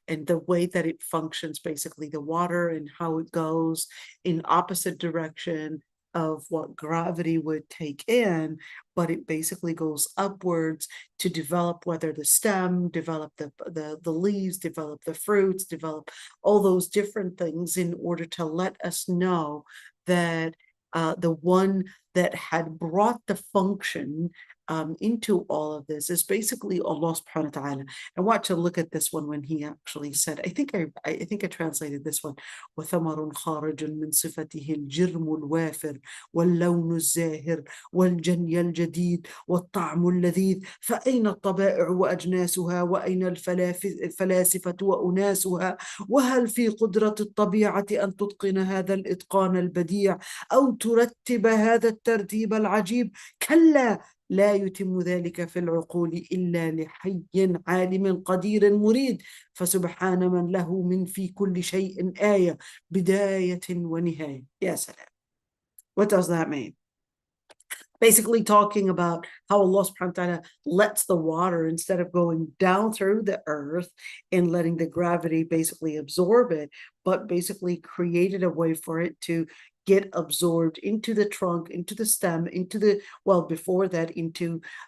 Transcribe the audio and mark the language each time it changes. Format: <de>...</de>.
<en>the way that it functions, basically the water and how it goes in opposite direction of what gravity would take in, but it basically goes upwards to develop, whether the stem, develop the leaves, develop the fruits, develop all those different things, in order to let us know that the one that had brought the function into all of this is basically Allah subhanahu wa ta'ala.</en> <ar>I want to look at this one when he actually said, I think I translated this one, وَثَمَرٌ خَارِجٌ مِنْ صِفَتِهِ الْجِرْمُ الْوَافِرُ وَاللَّوْنُ الزَّاهِرُ وَالْجَنْيَ الْجَدِيدُ وَالطَّعْمُ اللَّذِيذُ فَأَيْنَ الطَّبَائِعُ وَأَجْنَاسُهَا وَأَيْنَ الفلاسفة وأناسها وهل في قدرة الطبيعة أن تتقن هذا الإتقان البديع أو ترتب هذا الترتيب العجيب؟ كلا، لا يتم ذلك في العقول إلا لحي عالم قدير مريد، فسبحان من له من في كل شيء آية بداية ونهاية.</ar> <en>يا سلام. What does that mean? Basically talking about how Allah subhanahu wa ta'ala lets the water, instead of going down through the earth and letting the gravity basically absorb it, but basically created a way for it to get absorbed into the trunk, into the stem, into the, well, before that, into</en>